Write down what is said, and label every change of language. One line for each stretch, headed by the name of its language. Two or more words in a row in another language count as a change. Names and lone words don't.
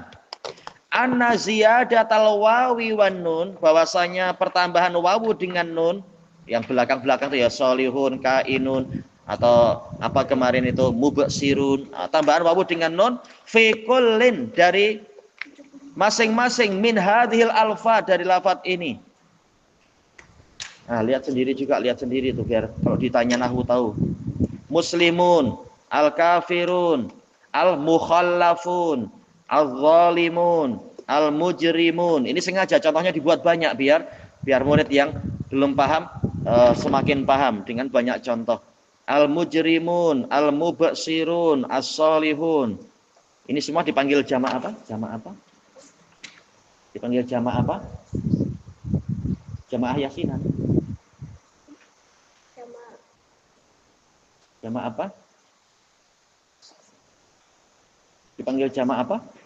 Arabic: أن زيادة الواو والنون,
Indonesian: bahwasanya pertambahan wawu dengan nun yang belakang-belakang itu ya
Arabic: صالحون، كائنون
Indonesian: atau apa kemarin itu mubsirun, tambahan wawu dengan nun
Arabic: في كل
Indonesian: dari masing-masing
Arabic: من هذه الألفاظ
Indonesian: dari lafaz ini. Nah, lihat sendiri tuh biar kalau ditanya nahwu tahu. Muslimun,
Arabic: الكافرون، المخلفون، الظالمون، المجرمون.
Indonesian: Ini sengaja contohnya dibuat banyak biar murid yang belum paham semakin paham dengan banyak contoh.
Arabic: المجرمون، المبصرون، الصالحون.
Indonesian: Ini semua dipanggil jamak apa? Jamak apa? Dipanggil jamak apa? Jamaah yasinan. Jamak apa? Dipanggil jamak apa?